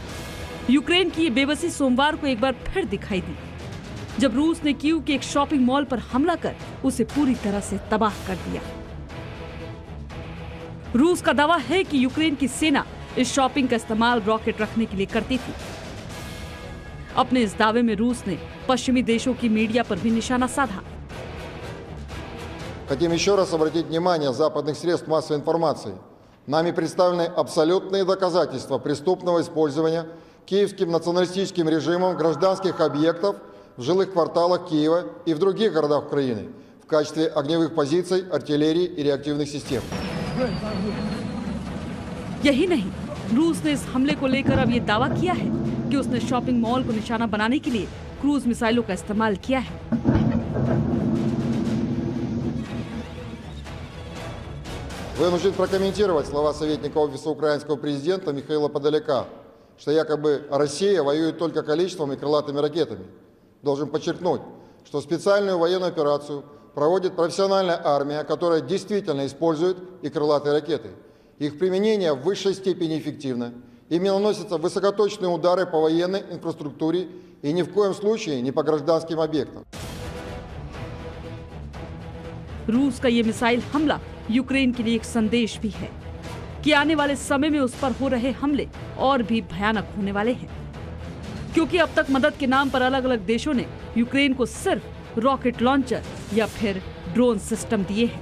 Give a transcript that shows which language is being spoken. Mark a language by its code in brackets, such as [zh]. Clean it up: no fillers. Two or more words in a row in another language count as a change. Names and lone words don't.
[hi] यूक्रेन की ये बेबसी सोमवार को एक बार फिर दिखाई दी, जब रूस ने कीव के एक [en] shopping mall [hi] पर हमला कर उसे पूरी तरह से तबाह कर दिया। रूस का दावा है कि यूक्रेन की सेना इस शॉपिंग का इस्तेमाल रॉकेट रखने के लिए करती थी। अपने इस दावे में रूस ने पश्चिमी देशों की मीडिया पर भी निशाना साधा। [ru] Хотим еще раз обратить внимание западных средств массовой информации. Нами представлены абсолютные доказательства преступного использования киевским националистическим режимом гражданских объектов в жилых кварталах Киева и в других городах Украины в качестве огневых позиций, артиллерии и реактивных систем. [hi] यही नहीं, रूस ने इस हमले को लेकर अब ये दावा किया है कि उसने [en] shopping mall [hi] को निशाना बनाने के लिए [en] cruise missiles [hi] का इस्तेमाल किया है। [ru] Вынужден прокомментировать слова советника Офиса украинского президента Михаила Подоляка, что якобы Россия воюет только количеством и крылатыми ракетами. Должен подчеркнуть, что специальную военную операцию проводит профессиональная армия, которая действительно использует и крылатые ракеты. Их применение в высшей степени эффективно. Ими наносятся высокоточные удары по военной инфраструктуре и ни в коем случае не по гражданским объектам. [hi] रूस का ये मिसाइल हमला यूक्रेन के लिए एक संदेश भी है कि आने वाले समय में उस पर हो रहे हमले और भी भयानक होने वाले हैं, क्योंकि अब तक मदद के नाम पर अलग अलग देशों ने यूक्रेन को सिर्फ [en] rocket launcher [hi] या फिर [en] drone system [hi] दिए हैं।